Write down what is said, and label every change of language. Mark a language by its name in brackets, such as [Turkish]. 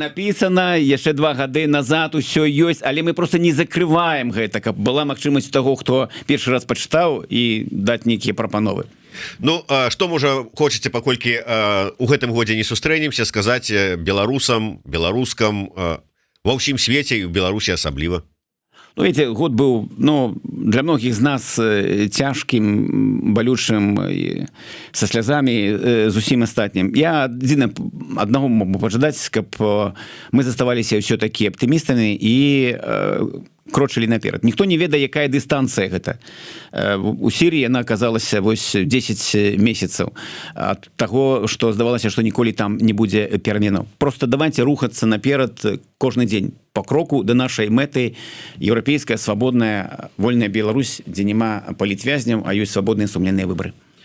[Belarusian] Написано яшчэ 2 гады назад, усё ёсць, але мы просто не закрываем гэта, каб была магчымасць таго, хто першы раз пачытаў, і даць нейкія прапановы. Ну, што можа хочаце, паколькі у гэтым годзе не сустрэнемся, сказаць беларусам, беларускам ва ўсім свеце і ў Беларусі асабліва? [Russian] Ну, видите, год был, ну, для многих из нас тяжким, болючим, со слезами, [Belarusian] зусім астатнім. [Russian] Я одного могу пожадать, [Belarusian] каб мы заставаліся [Russian] все-таки оптимистами и [Belarusian] крочылі наперад. Ніхто не ведае, якая дыстанцыя гэта. У Сірыі яна аказалася вось 10 месяцаў ад таго, што здавалася, што ніколі там не будзе пераменаў. [Russian] Просто давайте [Belarusian] рухацца наперад кожны дзень по кроку да нашай мэты. Еўрапейская свабодная вольная Беларусь, дзе няма палітвязняў, а ёсць свабодныя сумленныя выбары.